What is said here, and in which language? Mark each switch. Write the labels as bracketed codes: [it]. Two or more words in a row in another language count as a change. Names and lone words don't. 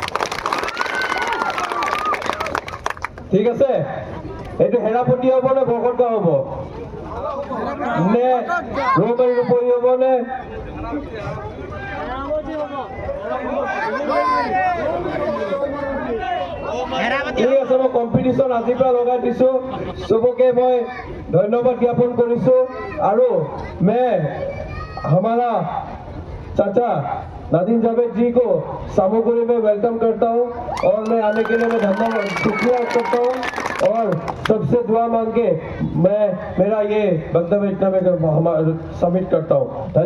[as] ঠিক আছে, এইটো হেৰাপতি হ'ব নে বৰকটগাঁও হ'ব নে ৰৌমাৰীৰ উপৰি হ'ব নে ঠিক আছে। মই কম্পিটিশ্যন আজিৰ পৰা লগাই দিছো, চবকে মই ধন্যবাদ জ্ঞাপন কৰিছো। [hi] আৰু हमारा चाचा नादिम जावेद जी को सामूगुरी में वेलकम करता हूँ और मैं आने के लिए मैं धन्यवाद शुक्रिया करता हूँ और सबसे दुआ मांग के मैं मेरा ये वक्तव्य इतना में सबमिट करता हूँ।